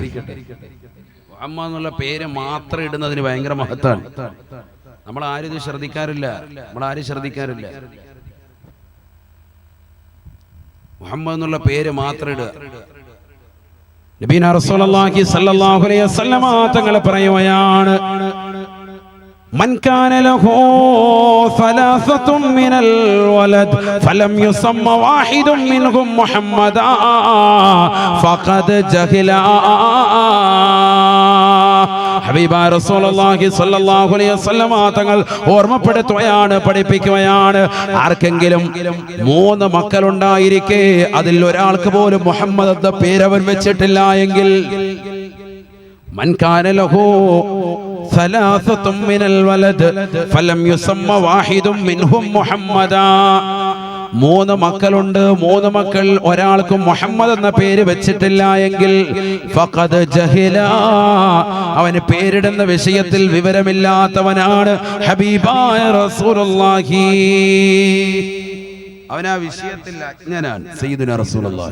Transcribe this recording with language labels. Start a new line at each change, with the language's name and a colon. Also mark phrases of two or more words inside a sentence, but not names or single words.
Malayalam: മുഹമ്മദ് എന്നുള്ള പേര് മാത്രം ഇടുന്നതിന് ഭയങ്കര മഹത്താണ്. നമ്മളാരും ഇത് ശ്രദ്ധിക്കാറില്ല. മുഹമ്മദ് എന്നുള്ള പേര് മാത്രം ഇടുക.
Arabic: نبينا رسول الله صلى الله عليه وسلم
Malayalam: തങ്ങൾ പറയുകയാണ്
Arabic: من كان له 3 من الولد فلم يسم واحد منهم محمدا فقد جهل.
Malayalam: ഹബീബായ
Arabic: رسول الله صلى الله عليه وسلم
Malayalam: തങ്ങൾ ഓർമ്മപ്പെടുത്തുകയാണ്, പഠിപ്പിക്കുകയാണ്. ആർക്കെങ്കിലും 3 മക്കളുണ്ടായിരിക്കെ അതിൽ ഒരാൾക്ക് പോലും മുഹമ്മദ് എന്ന പേര് അവൻ വെച്ചിട്ടില്ല എങ്കിൽ
Arabic: من كان له 3 من الولد فلم يسم واحد منهم محمدا.
Malayalam: 3 മക്കളുണ്ട്, 3 മക്കൾ ഒരാൾക്കും മുഹമ്മദ് എന്ന പേര് വെച്ചിട്ടില്ല എങ്കിൽ
Arabic: فقد جهل,
Malayalam: അവന് പേരിടുന്ന വിഷയത്തിൽ വിവരമില്ലാത്തവനാണ് ഹബീബായ റസൂലുള്ളാഹി. അവൻ ആ വിഷയത്തിൽ അജ്ഞനാണ്
Arabic: سيدنا رسول الله.